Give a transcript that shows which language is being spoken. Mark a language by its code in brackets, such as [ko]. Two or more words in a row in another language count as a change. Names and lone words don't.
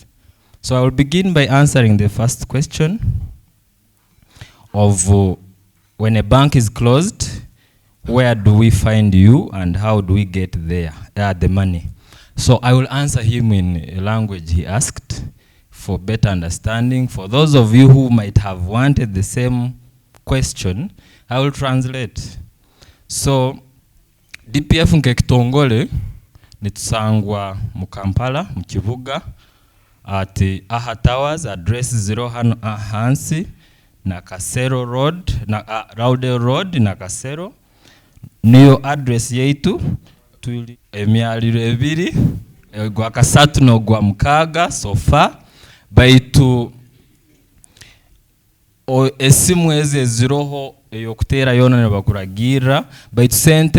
[en] So I will begin by answering the first question of when a bank is closed, where do we find you and how do we get there, the money? So I will answer him in a language he asked for better understanding. For those of you who might have wanted the same question, I will translate. [ttj] So DPF nkekitongole nitusangwa mu Kampala mu Kibuga at Aha Towers, address 0 Hansi na Kasero Road na Raude Road na Kasero. Niyo address yaitu tuli emyaliro ebiri gwa kasatu no gwa mukaga sofa baitu esimu eze ziroho eyokutera yona ne bakuragira baitu sente